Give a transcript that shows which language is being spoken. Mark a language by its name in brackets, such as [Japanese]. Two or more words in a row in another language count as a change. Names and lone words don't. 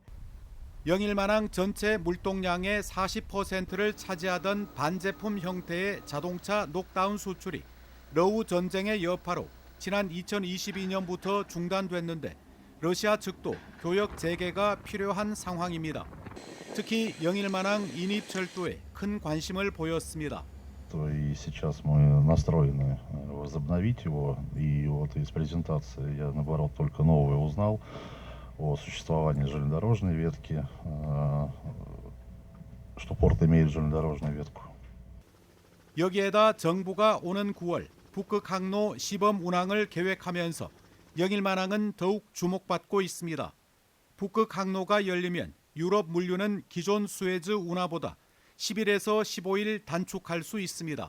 [Korean] 영일만항 전체 물동량의 40%를 차지하던 반제품 형태의 자동차 녹다운 수출이 러우 전쟁의 여파로 지난 2022년부터 중단됐는데 러시아 측도 교역 재개가 필요한 상황입니다. 특히 영일만항 인입철도에 큰 관심을 보였습니다. [Russian] И сейчас мы настроены возобновить его. И вот из презентации я, наоборот, только новое узнал о существовании железнодорожной ветки, что порт имеет железнодорожную ветку. [Korean] 여기에다 정부가 오는 9월 북극항로 시범 운항을 계획하면서 영일만항은 더욱 주목받고 있습니다. 북극항로가 열리면 유럽 물류는 기존 수에즈 운하보다 10일에서 15일 단축할 수 있습니다.